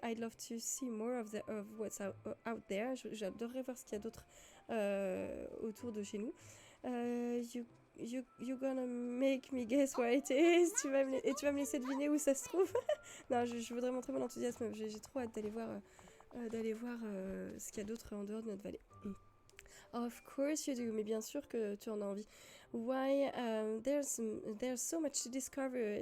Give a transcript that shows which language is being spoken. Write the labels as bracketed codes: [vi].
[en] I'd love to see more of what's out there. [fr] J'adorerais voir ce qu'il y a d'autre autour de chez nous. [en] You're gonna make me guess where it is. [fr] Tu vas me laisser deviner où ça se trouve. Non, je voudrais montrer mon enthousiasme. J'ai trop hâte d'aller voir ce qu'il y a d'autre en dehors de notre vallée. [en] Of course you do, [fr] mais bien sûr que tu en as envie. [en] Why, there's so much to discover.